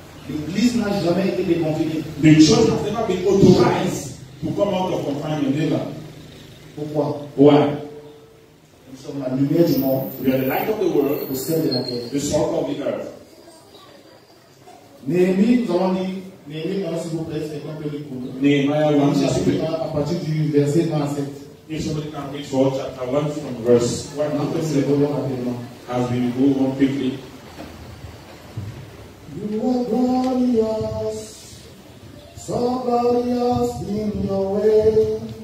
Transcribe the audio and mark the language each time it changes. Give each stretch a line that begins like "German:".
French: L'église n'a jamais été déconfinée.
English: The church has never been authorized to come out of confinement. Never.
French: Pourquoi?
English: Why?
French: Nous sommes la lumière du monde.
English: We are the light of the world.
French: Le sel de la terre.
English: The salt of the earth.
French: Néhémie, nous avons dit, Néhémie, s'il vous plaît, c'est un peu de pour nous. Nehemiah 1, à partir du verset 1 à 7.
English: If somebody can read for chapter 1 from verse 1 to 7, as we go on quickly. You are glorious, so glorious in your way.